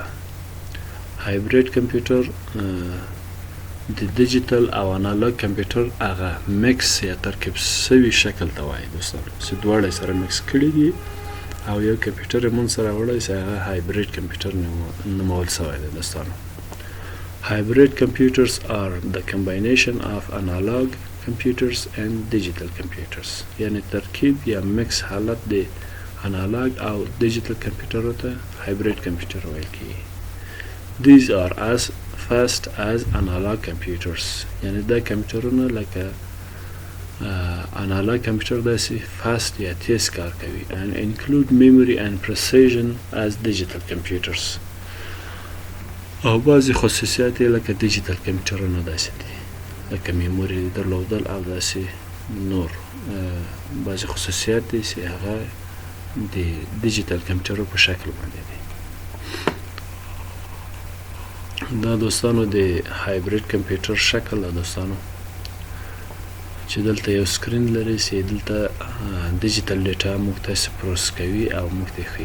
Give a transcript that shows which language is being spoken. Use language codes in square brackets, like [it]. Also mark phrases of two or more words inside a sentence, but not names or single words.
[ps] هایبریډ کمپیوټر د ډیجیټل او انالاګ کمپیوټر هغه مکس یا ترکیب سوي شکل ته وایي دوستانو چې دواړه سره مکس کړي دي او یو کمپیوټر یې مونږ سره وړی چې هغه هایبریډ کمپیوټر نومول سوی دی دوستانو. [en] Hybrid computers are the combination of analog computers and digital computers. [ps] یعنی ترکیب یا مکس حالت د انالاګ او ډیجیټل کمپیوټرو ته هایبریډ کمپیوټر ویل کیږي. [en] These are as fast as analog computers. [ps] یعنی دا کمپیوټرونه لکه انالاګ کمپیوټر داسې فاست یا تیز کار کوي [en] and include memory and precision as digital computers. [ps] او بعضې خصوصیات یې لکه ډیجیټل کمپیوټرونه داسې دي لکه میموري درلودل او داسې نور بعضې خصوصیات دي چې هغه د ډیجیټل کمپیوټرو په شکل باندې دي. دا دوستانو د هایبریډ کمپیوټر شکل ده دوستانو چې دلته یو سکرین لري چې دلته [en] digital data [ps] موږ ته پروسس کوي او موږ ته ښیي.